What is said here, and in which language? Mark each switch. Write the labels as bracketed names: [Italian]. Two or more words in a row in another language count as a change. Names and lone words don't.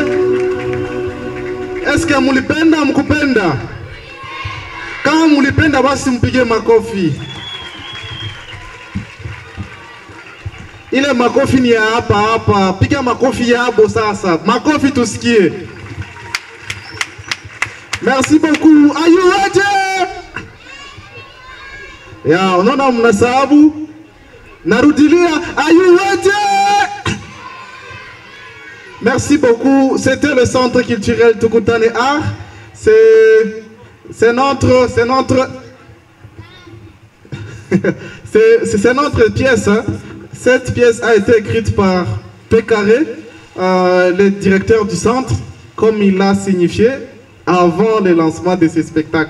[French] Est-ce que [Swahili] mulipenda mkupenda? Kama mulipenda basi mpige makofi. Ile makofi ni ya hapa. Piga makofi yabo sasa. Makofi tusikie. [French] Merci beaucoup. [English] Are you ready? [Swahili] Ya, unaona mnasahabu? Narudilia, [English] are you ready? [French] Merci beaucoup. C'était le centre culturel Tukutane Art. C'est notre pièce. Hein. Cette pièce a été écrite par Pécaré, le directeur du centre, comme il l'a signifié avant le lancement de ce spectacle.